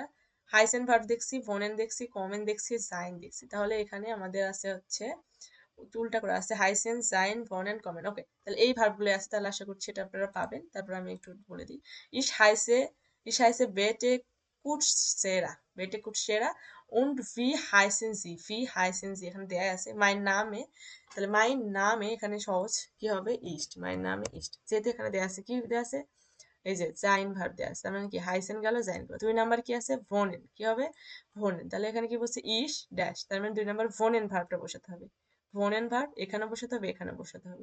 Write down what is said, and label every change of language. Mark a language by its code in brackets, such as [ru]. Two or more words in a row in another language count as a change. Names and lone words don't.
[bn] হাইসেন ভার্ব দেখছি, ভোনেন দেখছি, কমেন দেখছি, জাইন দেখছি। তাহলে এখানে আমাদের আছে হচ্ছে উল্টা করে আছে হাইসেন, জাইন, ভনেন, কমেন। ওকে, তাহলে এই ভার্বগুলো আছে, তাহলে আশা করছি এটা আপনারা পাবেন। তারপর আমি একটু বলে দিই। [de] Ich heiße Bette Kutsera und wie heißen Sie, [bn] এখানে দেয়া আছে [de] Mein Name, [bn] তাহলে [de] Mein Name [bn] এখানে সহজ কি হবে? ইস্ট, [de] Mein Name ist, [bn] যেহেতু এখানে দেয়া আছে, কি দেয়া আছে? এই যে জাইন ভার্ব দেয়া আছে, তার মানে কি হাইসেন গেল, জাইন গেল। 2 নাম্বার কি আছে? ভনেন, কি হবে? ভনেন, তাহলে এখানে কি বলছে? ইস ড্যাশ, তার মানে 2 নাম্বার ভনেন ভার্বটা বসাতে হবে। ভোনেন ভার্ব এখানে বসাতে হবে, এখানে বসাতে হবে।